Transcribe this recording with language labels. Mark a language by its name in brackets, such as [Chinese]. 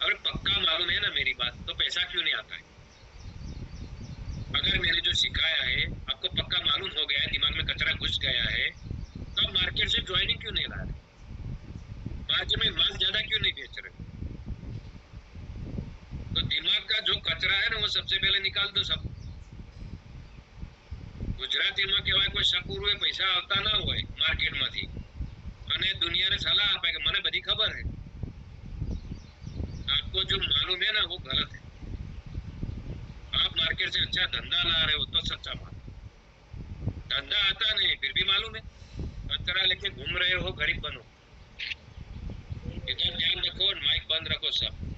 [Hindi] अगर पक्का मालूम है ना मेरी बात, तो पैसा क्यों नहीं आता है? अगर मैंने जो सिखाया है आपको पक्का मालूम हो गया है, दिमाग में कचरा घुस गया है, तो आप मार्केट से ज्वाइनिंग क्यों नहीं ला रहे? मार्केट में माल ज्यादा क्यों नहीं बेच रहे? तो दिमाग का जो कचरा है ना वो सबसे पहले निकाल दो सब। [Gujarati] ગુજરાતીમાં કહેવાય કોઈ શકુર હોય પૈસા આવતા ના હોય માર્કેટમાંથી અને દુનિયાને સલાહ આપે કે મને બધી ખબર है। [Hindi] आपको जो मालूम है ना वो गलत है। आप मार्केट से अच्छा धंधा ला रहे हो तो सच्चा माल। धंधा आता नहीं फिर भी मालूम है, कचरा लेके घूम रहे हो, गरीब बनो। इधर ध्यान रखो और माइक बंद रखो सब।